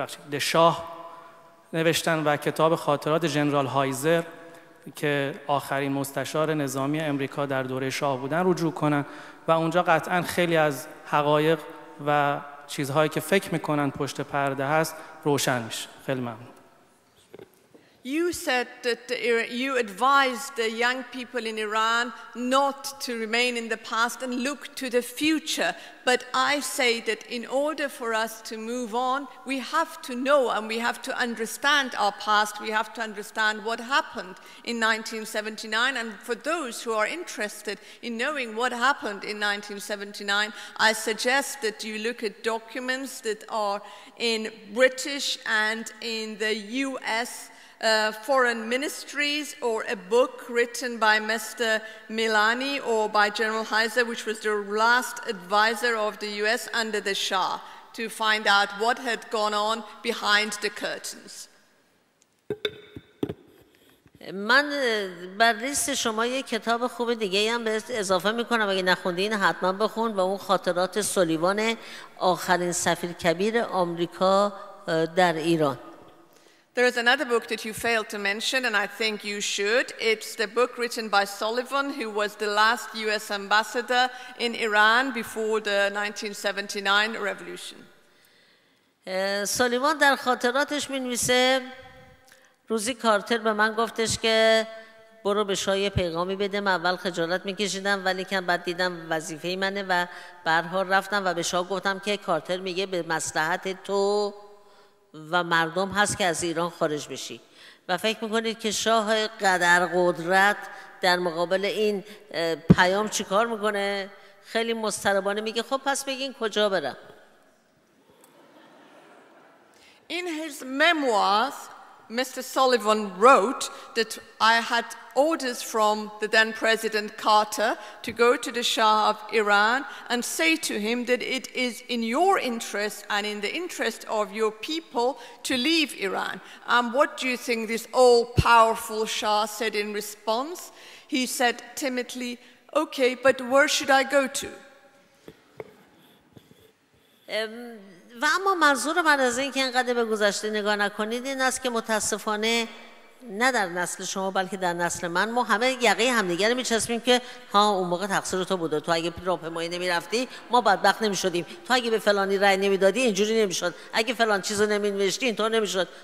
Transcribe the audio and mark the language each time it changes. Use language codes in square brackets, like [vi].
[fa] د شاه نوشتن و کتاب خاطرات ژنرال هایزر که آخرین مستشار نظامی امریکا در دوره شاه بودن رجوع کنن و اونجا قطعاً خیلی از حقایق و چیزهایی که فکر میکنن پشت پرده هست روشن میشه. خیلی ممنون. [en] You said that you advised the young people in Iran not to remain in the past and look to the future. But I say that in order for us to move on, we have to know and we have to understand our past. We have to understand what happened in 1979. And for those who are interested in knowing what happened in 1979, I suggest that you look at documents that are in British and in the US foreign ministries, or a book written by Mr. Milani or by General Heiser, which was the last advisor of the US under the Shah, to find out what had gone on behind the curtains. [fa] من بر لیست شما یک کتاب خوب دیگه هم به اضافه میکنم، اگه نخوندین حتما بخون، و اون خاطرات سولیوان، آخرین سفیر کبیر آمریکا در ایران. [en] There is another book that you failed to mention, and I think you should. It's the book written by Sullivan, who was the last US ambassador in Iran before the 1979 revolution. [fa] سولیوان در خاطراتش می‌نویسه روزی کارتر به من گفتش که برو به شاه پیغامی بده. من اول خجالت می‌کشیدم ولی که بعد دیدم وظیفه منه و به هر حال رفتم و به شاه گفتم که کارتر میگه به مصلحت تو و مردم هست که از ایران خارج بشی. و فکر میکنید که شاه قدر قدرت در مقابل این پیام چی کار میکنه؟ خیلی مضطربانه میگه خب پس بگین کجا برم. [en] In his memoirs, Mr. Sullivan wrote that I had orders from the then President Carter to go to the Shah of Iran and say to him that it is in your interest and in the interest of your people to leave Iran. And what do you think this all-powerful Shah said in response? He said timidly, okay, but where should I go to? [fa] و اما منظور من از این که اینقدر به گذشته نگاه نکنید این است که متاسفانه نه در نسل شما بلکه در نسل من ما همه یقه همدیگه رو میچسبیم که ها اون موقع تقصیر تو بوده، تو اگه راهپیمایی نمیرفتی ما بدبخت نمیشدیم، تو اگه به فلانی رأی نمیدادی اینجوری نمیشد، اگه فلان چیزو نمینوشتی اینطور نمیشد.